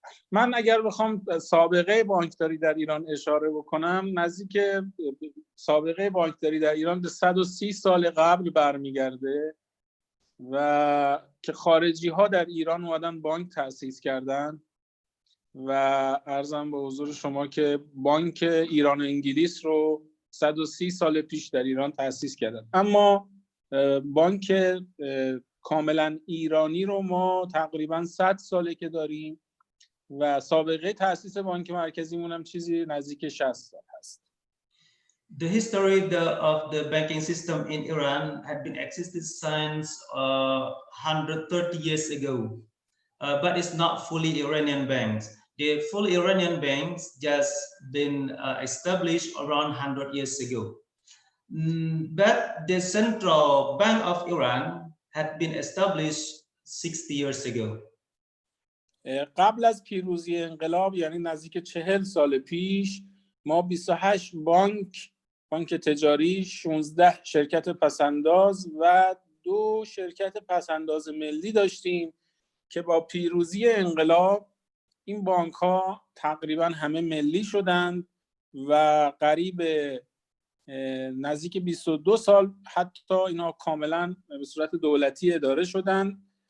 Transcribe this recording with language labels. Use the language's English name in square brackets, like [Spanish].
[Persian] من اگر بخوام سابقه بانکداری در ایران اشاره بکنم، نزدیک سابقه بانکداری در ایران به 130 سال قبل برمیگرده و که خارجی ها در ایران اومدن بانک تأسیس کردن و عرضم به حضور شما که بانک ایران و انگلیس رو 130 سال پیش در ایران تأسیس کردن. اما بانک کاملا ایرانی رو ما تقریبا 100 ساله که داریم و سابقه تأسیس بانک مرکزیمون هم چیزی نزدیک 60 سال هست. [English] The history of the banking system in Iran had been existed since 130 years ago, but it's not fully Iranian banks. The full Iranian banks just been established around 100 years ago. But the central bank of Iran had been established 60 years ago. [Persian] قبل از پیروزی انقلاب یعنی نزدیک 40 سال پیش ما 28 بانک تجاری، 16 شرکت پسنداز و 2 شرکت پسنداز ملی داشتیم که با پیروزی انقلاب این بانک ها تقریبا همه ملی شدند و قریب نزدیک 22 سال حتی اینا کاملا به صورت دولتی اداره شدند.